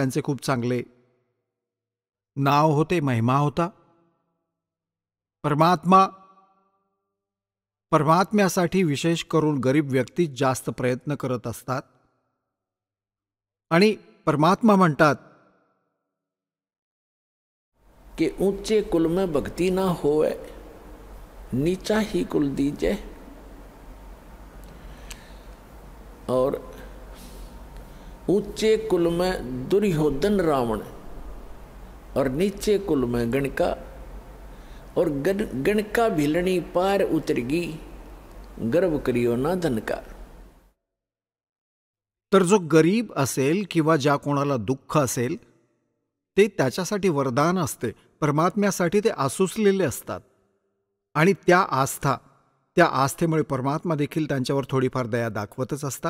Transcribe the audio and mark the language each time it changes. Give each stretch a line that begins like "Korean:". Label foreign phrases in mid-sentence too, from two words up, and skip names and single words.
Marathi: गावात त्यांचे खूप चांगले नाव होते, महिमा होता. परमात्म्यासाठी विशेष करून गरीब व्यक्ती जास्त प्रयत्न करत असतात. आणि परमात्मा म्हणतात
Hindi: कि ऊंचे कुल में भक्ति ना होए, नीचा ही कुल दीजे. और ऊंचे कुल में दुर्योधन रावण और नीचे कुल में गणका, और गणका भिलनी पार उतरगी, गर्व करियो ना धन का.
Marathi: तर जो गरीब असेल किंवा ज्या कोणाला दुःख असेल ते त्याच्यासाठी वरदान असते. परमात्म्यासाठी ते आसुसलेले असतात. आणि त्या आस्थेमुळे परमात्मा देखील त्यांच्यावर थोडीफार दया दाखवतच असतात.